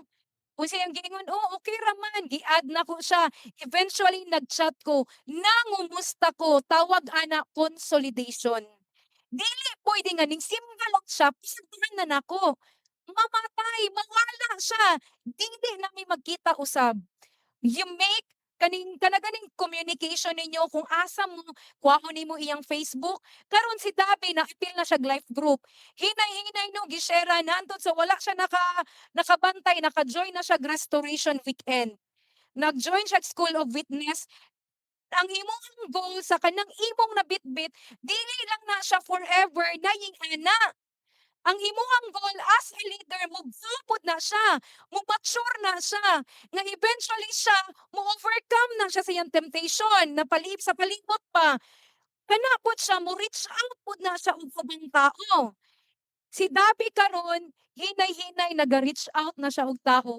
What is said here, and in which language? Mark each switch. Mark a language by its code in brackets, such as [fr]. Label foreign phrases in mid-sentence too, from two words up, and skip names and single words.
[ceb] Kung siyang giingon, oh, okay ra man. Gi-add na ko siya. Eventually, nag-chat ko. Nangumusta ko. Tawag ana consolidation. Dili pwede nga ning simba lang siya. Pisagdahan na nako. Mamatay, mawala siya. Dili na may magkita usab. [en] You make [ceb] kanaganing communication ninyo kung asa mo kuhaon nimo iyang Facebook. Karon si Dabi na-apil na siya life group. Hinay-hinay no gishare nandun so wala siya nakabantay, naka-join na siya [en] restoration weekend. [ceb] Nag-join siya School of Witness. Ang imong goal sa kanang imong nabitbit, dili lang na siya forever naying ana. Ang imong goal [en] as a leader, [ceb] magsupod na siya, mature na siya, nga eventually siya, mo-overcome na siya sa iyang temptation, na sa palibot pa. Kana pod siya, mo reach out pod na siya og ubang tao. Si Dabi karon hinay-hinay naga-reach out na siya og tao.